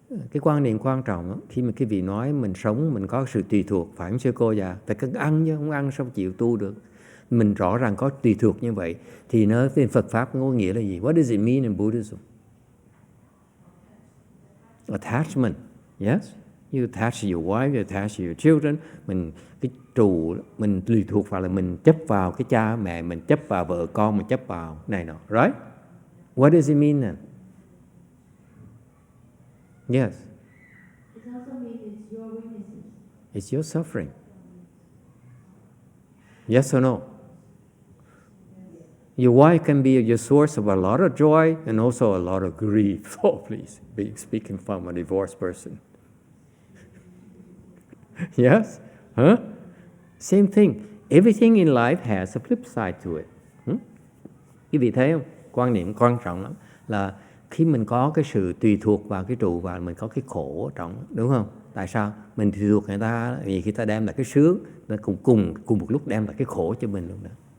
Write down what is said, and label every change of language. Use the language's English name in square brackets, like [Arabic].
[Vietnamese] Cái quan niệm quan trọng đó, khi mà cái vị nói mình sống mình có sự tùy thuộc, phải không sư cô già? Phải cần ăn chứ không ăn sao chịu tu được. Mình rõ ràng có tùy thuộc như vậy thì nó trên Phật pháp có nghĩa là gì? [English] What does it mean in Buddhism? Attachment. Yes. You attach to your wife, you attach to your children. [Vietnamese] Mình cái trụ mình tùy thuộc vào là mình chấp vào cái cha mẹ, mình chấp vào vợ con, mình chấp vào này nọ, right? [English] What does it mean then? Yes. It also means it's your weaknesses. It's your suffering. Yes or no? Your wife can be your source of a lot of joy and also a lot of grief. Oh, please, speaking from a divorced person. Yes? Huh? Same thing. Everything in life has a flip side to it. [Vietnamese] Quý vị thấy không? Quan niệm quan trọng lắm là khi mình có cái sự tùy thuộc vào cái trụ và mình có cái khổ ở trong, đúng không? Tại sao? Mình tùy thuộc người ta vì khi ta đem lại cái sướng, nó cùng một lúc đem lại cái khổ cho mình luôn đó.